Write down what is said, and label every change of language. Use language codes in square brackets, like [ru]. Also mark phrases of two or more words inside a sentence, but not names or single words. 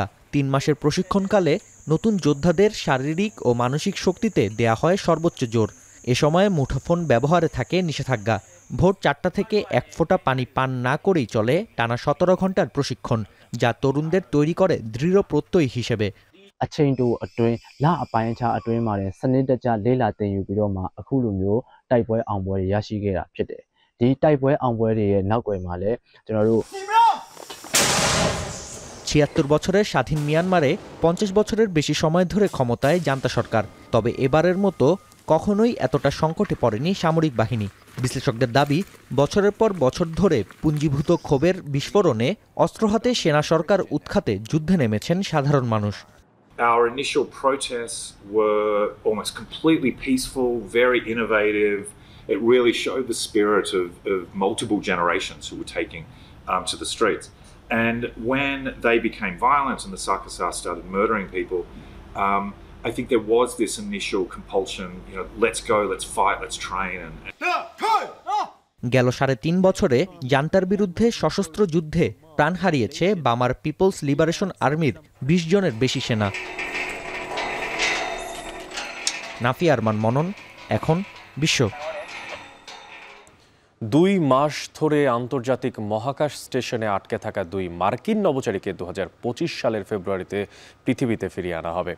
[bn] ৩ মাসের প্রশিক্ষণকালে নতুন যোদ্ধাদের শারীরিক ও মানসিক শক্তিতে দেয়া হয় সর্বোচ্চ জোর। এ সময় মুঠোফোন ব্যবহারে থাকে নিষেধাজ্ঞা। ভোর ৪টা থেকে ১ ফোঁটা পানি পান না করেই চলে টানা ১৭ ঘন্টার প্রশিক্ষণ, যা তরুণদের তৈরি করে দৃঢ় প্রত্যয়ী হিসেবে। [my] အချိန်တိုအတွင်းလအပိုင်းအခြားအတွင်းမှာလည်းစနစ်တကျလေ့လာသင်ယူပြီးတော့မှအခုလိုမျိုးတိုက်ပွဲအောင်ပွဲတွေရရှိခဲ့တာဖြစ်တယ်။ဒီတိုက်ပွဲအောင်ပွဲတွေရဲ့နောက်ွယ်မှာလည်းကျွန်တော်တို့ [bn] ৭৬ বছরের স্বাধীন মিয়ানমারে ৫০ বছরের বেশি সময় ধরে ক্ষমতায় জান্তা সরকার। তবে এবারের মতো কখনোই এতটা সংকটে পড়েনি সামরিক বাহিনী। বিশ্লেষকদের দাবি, বছরের পর বছর ধরে পুঞ্জীভূত ক্ষোভের বিস্ফোরণে অস্ত্র হাতে সেনা সরকার উৎখাতে যুদ্ধে নেমেছেন সাধারণ মানুষ। [en] Our initial protests were almost completely peaceful, very innovative. It really showed the spirit of multiple generations who were taking to the streets. And when they became violent and the Sakasar started murdering people, I think there was this initial compulsion, let's go, let's fight, let's train. [bn] গেল ৩.৫ বছরে জান্তার বিরুদ্ধে সশস্ত্র যুদ্ধে প্রাণ হারিয়েছে বামার পিপলস লিবারেশন আর্মির ২০ জনের বেশি সেনা। নাফি আরমান মনন, এখন বিশ্ব। ২ মাস ধরে আন্তর্জাতিক মহাকাশ স্টেশনে আটকে থাকা ২ মার্কিন নভোচারীকে ২০২৫ সালের ফেব্রুয়ারিতে পৃথিবীতে ফিরিয়ে আনা হবে।